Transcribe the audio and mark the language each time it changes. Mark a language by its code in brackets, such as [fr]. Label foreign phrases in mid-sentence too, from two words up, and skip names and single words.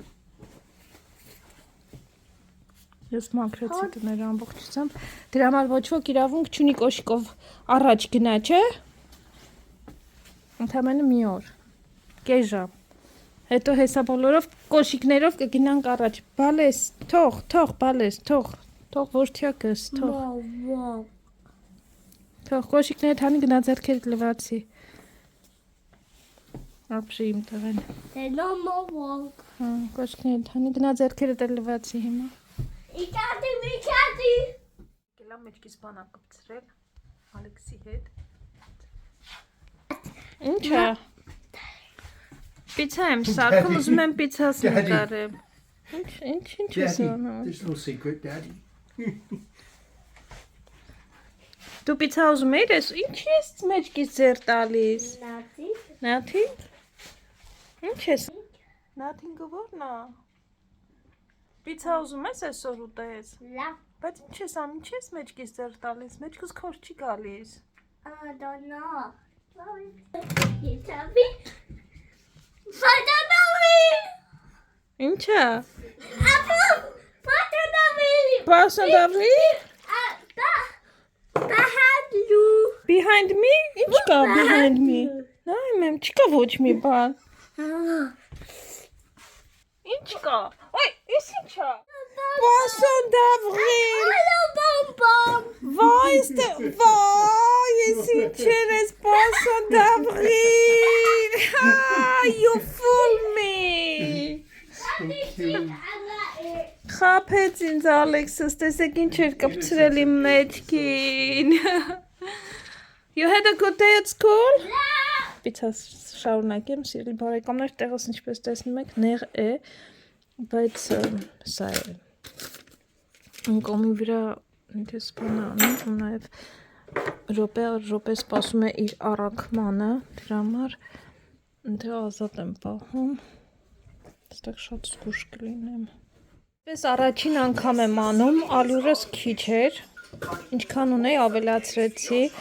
[hy] Ես մաքրեցի տները ամբողջությամբ, դրա համար ոչ ոք իրավունք չունի կոշիկով առաջ գնա, չէ։ Ընդամենը մի օր, կես ժամ, հետո հեսա բոլորով կոշիկներով կգնանք առաջ, բալես, թող, բալես, թող որդյակս, թող, [en] More walk. [hy] թող կոշիկները թանի գնա ձեռքերդ լվացի, ապրի իմ տղեն, [en] There's no more walk. [hy] կոշիկները թանի գնա ձեռքերդ էլ լվացի հիմա, Ikati. գելա մեջքիս բանա կպցրել, Ալեքսի հետ, ինչ է, պիցա եմ սարքում, ուզում եմ պիցաս նկարեմ, ինչ ես [en] Daddy, [hy] անում, [en] this little secret, Daddy. [hy] դու պիցա ուզում ես, ինչ ես մեջքիս ձեր տալիս, [en] Nothing. Nothing, [hy] ինչ ես, Nothing-ը որն է, պիցա ուզում ես այսօր ուտես, La. բայց ինչ ես անում, ինչ ես մեջքիս ձեր տալիս, մեջքս քոր չի գալիս, [en] I don't know. You tell me. I don't know. [hy] ինչ է, [en] Apple. I don't know. [hy] պասն դավրի, [en] Behind you. behind me, [hy] ինչ կա [en] behind me, [hy] նայում եմ, չկա ոչ մի բան, ինչ կա, ոյ, ես ինչ է, պասն դավրի, [en] Hello, Bom [hy] վայ, վայ, ես ինչ ես պասն դավրի, [en] you fool me, [hy] խապեց ինձ Ալեքսս, տեսեք ինչ էր կպցրել իմ մեջքին, [en] you had a good day at school? [hy] Պիցաս շարունակեմ, սիրելի բարեկամներ, տեղս ինչպես տեսնում եք, նեղ է, բայց սա է, ընկոմի վրա ինքես բան անում, ու նաև ռոպե սպասում է իր առաքմանը, դրա համար դե ազատ եմ պահում, այստեղ շատ զգուշ կլինեմ։ Պես առաջին անգամ եմ անում, ալյուրս քիչ էր, ինչքան ունեի ավելացրեցի,